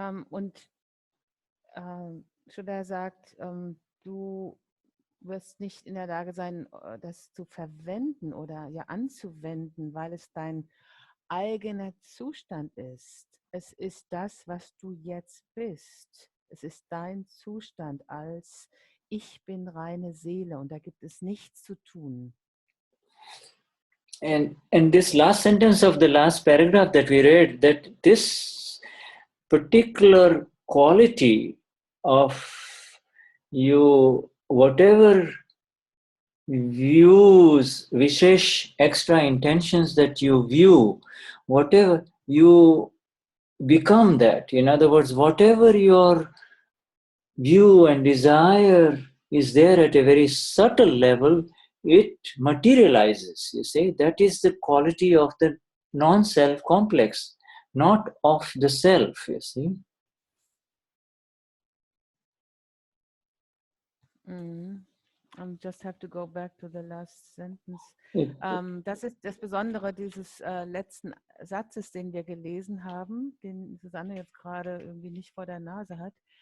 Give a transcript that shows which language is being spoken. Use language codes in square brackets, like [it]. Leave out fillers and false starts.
[de] Und Shuddha sagt, du wirst nicht in der Lage sein, das zu verwenden oder ja anzuwenden, weil es dein eigener Zustand ist. Es ist das, was du jetzt bist. Es ist dein Zustand als ich bin reine Seele und da gibt es nichts zu tun. [en] And this last sentence of the last paragraph that we read, that this particular quality of you, whatever views, vishesha, extra intentions that you view, whatever you become that. In other words, whatever your view and desire is there at a very subtle level, it materializes. You see, that is the quality of the non-self complex, not of the self, you see. I just have to go back to the last sentence. [de] Das ist das Besondere dieses letzten Satzes, den wir gelesen haben, den Susanne jetzt gerade irgendwie nicht vor der Nase hat.